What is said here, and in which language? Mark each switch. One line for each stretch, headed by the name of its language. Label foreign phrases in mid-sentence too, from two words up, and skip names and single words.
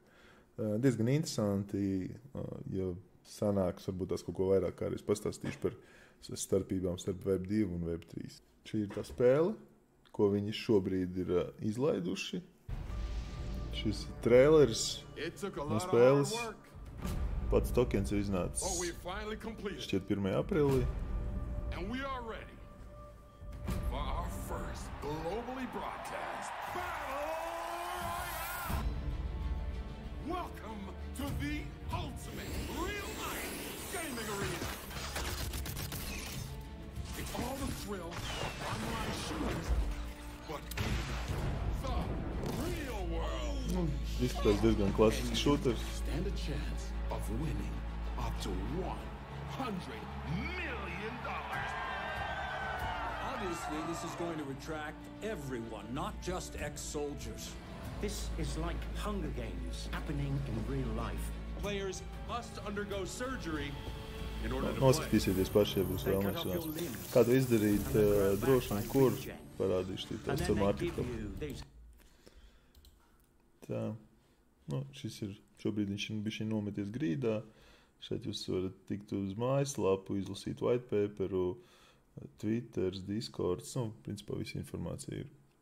Latvian: Diezgan interesanti, ja sanāks, varbūt tās kaut ko vairāk kā arī pastāstīšu par starpībām starp Web2 un Web3. Šī ir tā spēle, ko viņi šobrīd ir izlaiduši. Šis ir trailers no spēles. Pats tokens ir iznācis šķiet 1. aprīlī.
English: And we are ready for our first globally broadcast battle royale. Welcome to the ultimate real-life gaming arena. It's all the thrill of online shooters, but in the real world.
Latvian: Izskatās diezgan klasisks shooters.
English: Stand a chance of winning up to $100 million. Obviously, this is going to attract everyone, not just ex-soldiers. This is like Hunger Games happening in real life. Players must undergo surgery in order to play.
Latvian: Noskatīsieties paši, ja būs vēlams. Kā to izdarīt droši un kur parādīšu tās ar marketu. Tā. Šis ir, šobrīd viņš ir bišķiņ nometies grīdā. Šeit jūs varat tikt uz mājaslapu, izlasīt
English: white paperu,
Latvian: Twitters, Discords, principā visa informācija ir.